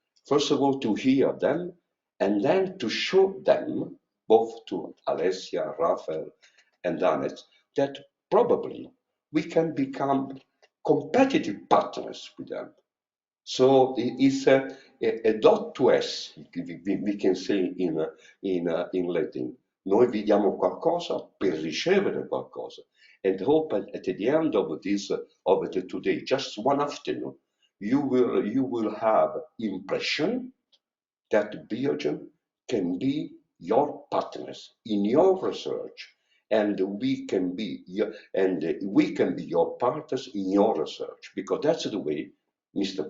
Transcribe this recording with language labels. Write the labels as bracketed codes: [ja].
[en] First of all, to hear them, and then to show them, both to Alessia, Rafael, and Annette, that probably we can become competitive partners with them. So it's a dot to S, we can say in Latin. [it] Noi vi diamo qualcosa per ricevere qualcosa. [en] And hope at the end of today, just one afternoon, you will have impression that Biogem can be your partners in your research, and we can be your partners in your research, because that's the way, Mr.